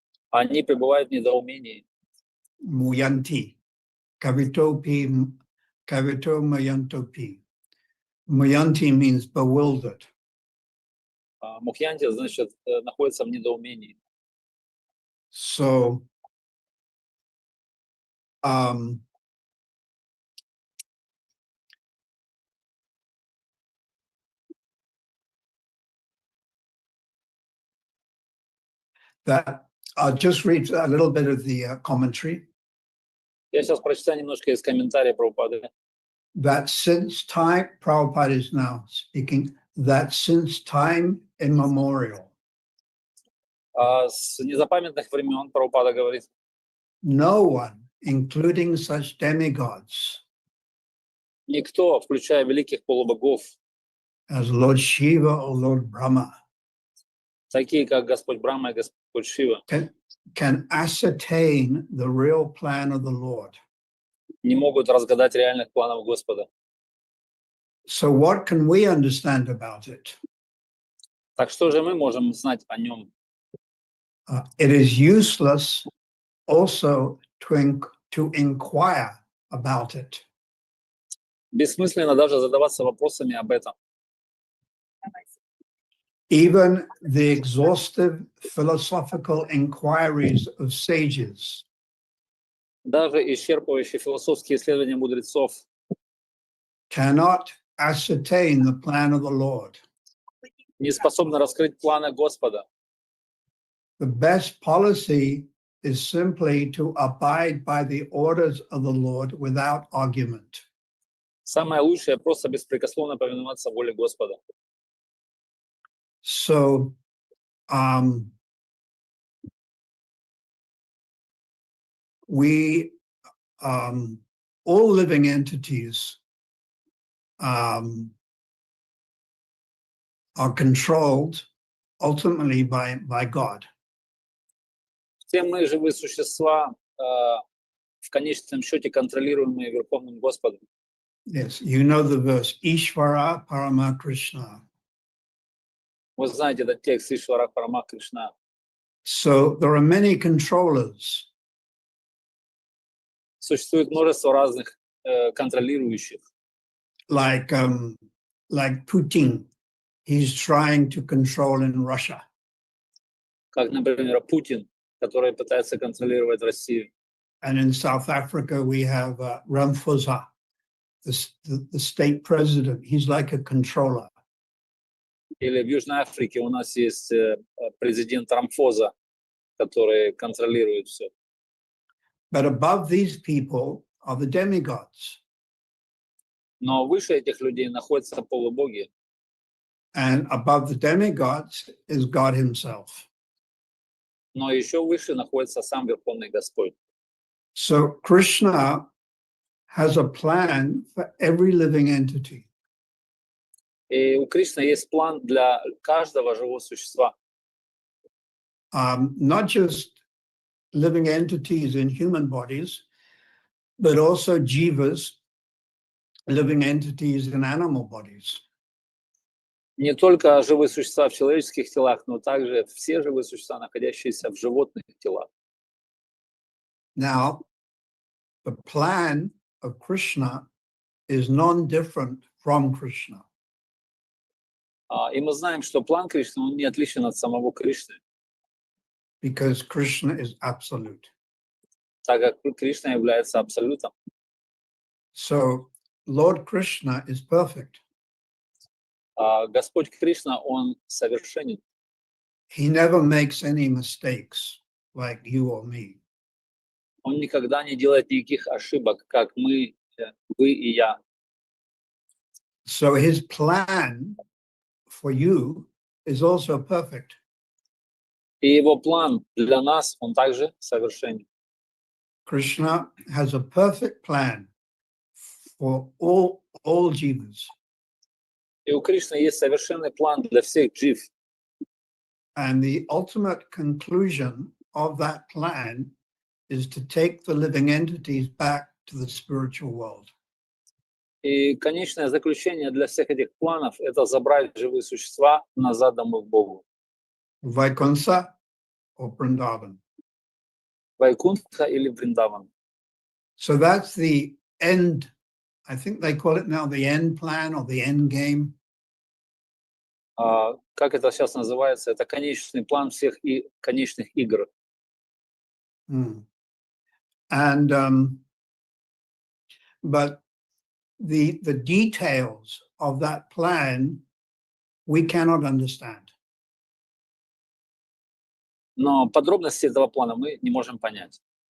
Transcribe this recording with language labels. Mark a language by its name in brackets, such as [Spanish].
[Russian] Они пребывают в недоумении. [Sanskrit] Muyanti. Kavitopi, kavito mayantopi. [English] Muyanti means bewildered. [Russian] Мухьянти, значит, находится в недоумении. [English] So, that I'll just read a little bit of the commentary. [Russian] Я сейчас прочитаю немножко из комментария Прабхупады. [English] That since time, Prabhupada is now speaking, that since time immemorial. [Russian] С незапамятных времен Прабхупада говорит. [English] No one, including such demigods. [Russian] Никто, включая великих полубогов. [English] as Lord Shiva or Lord Brahma, [Russian] такие как Господь Брахма и Господь Шива, [English] can ascertain the real plan of the Lord. [Russian] не могут разгадать реальных планов Господа. [English] So what can we understand about it? [Russian] Так что же мы можем знать о нем? [English] It is useless also to inquire about it. [Russian] Бессмысленно даже задаваться вопросами об этом. [English] Even the exhaustive philosophical inquiries of sages [Russian] Даже исчерпывающие философские исследования мудрецов [English] cannot ascertain the plan of the Lord. [Russian] не способны раскрыть планы Господа. [English] The best policy is simply to abide by the orders of the Lord without argument. [Russian] Самое лучшее — просто беспрекословно повиноваться воле Господа. [English] So, we, all living entities, are controlled ultimately by God. [Russian] Все мы, живые существа, в конечном счете контролируемые Верховным Господом. [English] Yes, you know the verse, [Sanskrit] Ishvara Parama Krishna. [Russian] Вы знаете этот текст [Sanskrit] Ишвара Парама Кришна. [English] So there are many controllers. [Russian] Существует множество разных контролирующих. [English] Like Putin, he's trying to control in Russia. [Russian] Как, например, Путин, который пытается контролировать Россию. [English] And in South Africa, we have Ramaphosa, the state president. He's like a controller. [Russian] Или в Южной Африке у нас есть президент Рамфоза, который контролирует все. [English] But above these people are the demigods. [Russian] Но выше этих людей находятся полубоги. [English] And above the demigods is God himself. [Russian] Но еще выше находится сам Верховный Господь. [English] So Krishna has a plan for every living entity. [Russian] И у Кришны есть план для каждого живого существа. [English] Not just living entities in human bodies, but also jivas, living entities in animal bodies. [Russian] Не только живые существа в человеческих телах, но также все живые существа, находящиеся в животных телах. [English] Now, the plan of Krishna is non-different from Krishna. [Russian] И мы знаем, что план Кришны, он не отличен от самого Кришны, [English] Because Krishna is absolute. [Russian] так как Кришна является абсолютом. [English] So Lord Krishna is perfect. [Russian] Господь Кришна, он совершенен. [English] He never makes any mistakes like you or me. [Russian] Он никогда не делает никаких ошибок, как мы, вы и я. [English] So his plan for you is also perfect. [Russian] И его план для нас, он также совершенен. [English] Krishna has a perfect plan for all jivas. [Russian] И у Кришны есть совершенный план для всех джив. [English] And the ultimate conclusion of that plan is to take the living entities back to the spiritual world. [Russian] И конечное заключение для всех этих планов — это забрать живые существа назад домой к Богу. [English] Vaikuntha or Vrindavan. [Russian] Вайкунтха или Вриндаван. [English] So that's the end. I think they call it now the end plan or the end game. [Russian] Как это сейчас называется? Это конечный план всех и конечных игр. [English] And but the details of that plan we cannot understand. [Russian] Но подробности этого плана мы не можем понять.